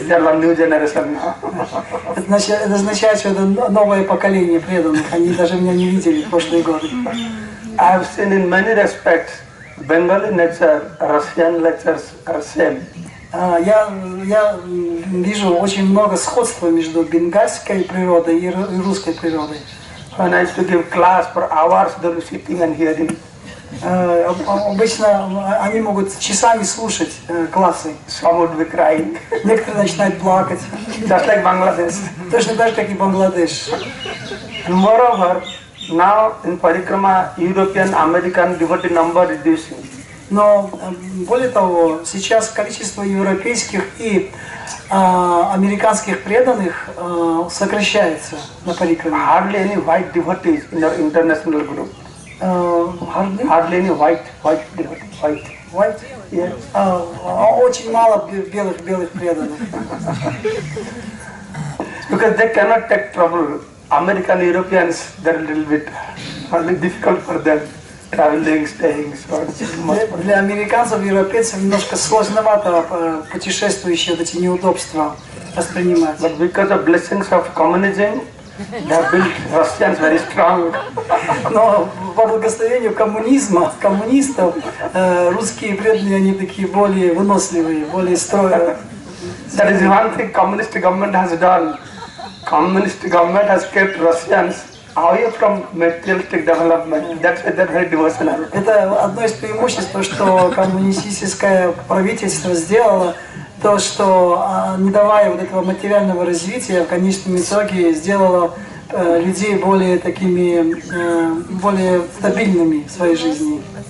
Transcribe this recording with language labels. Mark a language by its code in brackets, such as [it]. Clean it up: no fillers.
[ru] Это означает, что это новое поколение преданных. Они даже меня не видели в прошлые годы. [en] I have seen in many respects Bengali nature, Russian natures are same. [ru] Я вижу очень много сходства между бенгальской природой и русской природой. [en] When I used to give class for hours, they were sitting and hearing. [ru] Обычно они могут часами слушать классы. [en] Some would be crying. [ru] Некоторые начинают плакать. [en] Just like Bangladesh. [ru] Точно так же, как и Бангладеш. [en] Moreover, now in parikrama, European, American devotee number reducing. [ru] Но более того, сейчас количество европейских и американских преданных сокращается на парикраме. [en] Hardly any white devotees in our international group. Hardly any white devotees. White? Yeah. [ru] Очень мало белых преданных. [en] Because they cannot take trouble. American Europeans, they're a little bit difficult for them. Traveling, staying, so [ru] для американцев и европейцев немножко сложновато путешествующие вот эти неудобства воспринимать. [en] But because of blessings of communism, they have built Russians very strong. [ru] Но по благословению коммунистов, русские преданные, они такие более выносливые, более стройные. [en] That is one thing communist government has done. Communist government has kept Russians away from materialistic development. That's very devotional. [ru] Это одно из преимуществ, что коммунистическое правительство сделало, то, что не давая вот этого материального развития, в конечном итоге сделало людей более такими, более стабильными в своей жизни.